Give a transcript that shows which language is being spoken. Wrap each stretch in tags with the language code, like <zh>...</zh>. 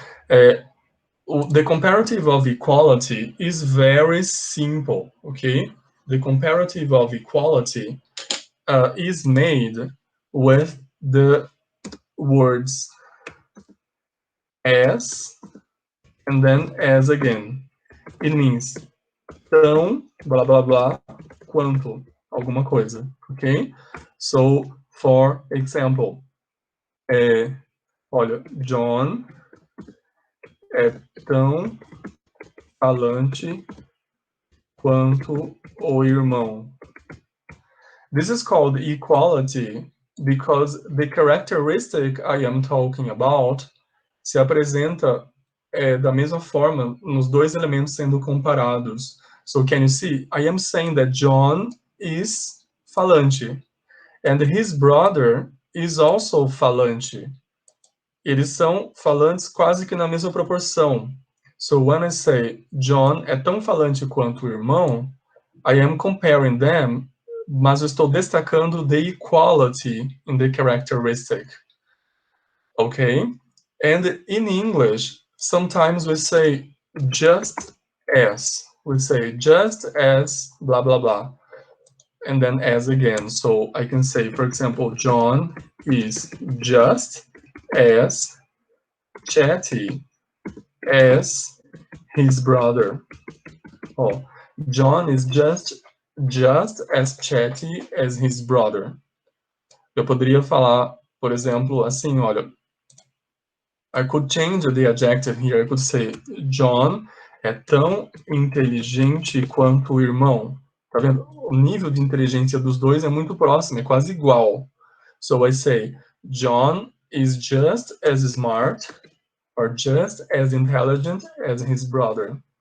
<en>The comparative of equality is very simple, okay? The comparative of equality is made with the words as and then as again. It means</en> <pt>tão, blá blá blá, quanto, alguma coisa, okay?</pt> <en>So, for example,</en> <pt>olha, John é tão falante quanto o irmão.</pt> <en>This is called equality because the characteristic I am talking about</en> <pt>se apresenta da mesma forma nos dois elementos sendo comparados.</pt> <en>So can you see? I am saying that John is falante and his brother is also falante.</en> <pt>Eles são falantes quase que na mesma proporção.</pt> <en>So when I say</en> <pt>John é tão falante quanto o irmão,</pt> <en>I am comparing them,</en> <pt>mas eu estou destacando</pt> <en>the equality in the characteristic. Okay? And in English, sometimes we say just as. We say just as blah blah blah. And then as again. So I can say, for example, John is just as chatty as his brother. Oh, John is just as chatty as his brother.</en> <pt>Eu poderia falar, por exemplo, assim, olha,</pt> <en>I could change the adjective here. I could say,</en> <pt>John é tão inteligente quanto o irmão. Tá vendo? O nível de inteligência dos dois é muito próximo, é quase igual.</pt> <en>So I say, John is just as smart or just as intelligent as his brother.</en>